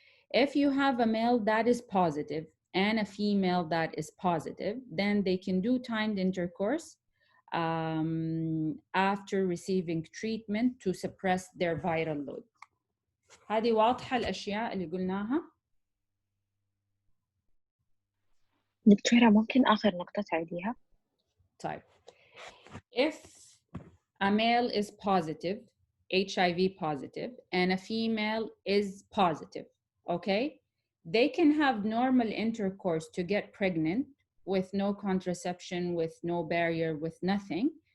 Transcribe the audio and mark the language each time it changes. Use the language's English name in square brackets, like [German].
[English] If you have a male that is positive and a female that is positive, then they can do timed intercourse after receiving treatment to suppress their viral load. [Arabic] هذه واضحة الأشياء اللي قلناها؟ دكتورة ممكن آخر نقطة تعيديها؟ طيب. [English] If a male is positive, HIV positive, and a female is positive, okay? They can have normal intercourse to get pregnant with no contraception, with no barrier, with nothing.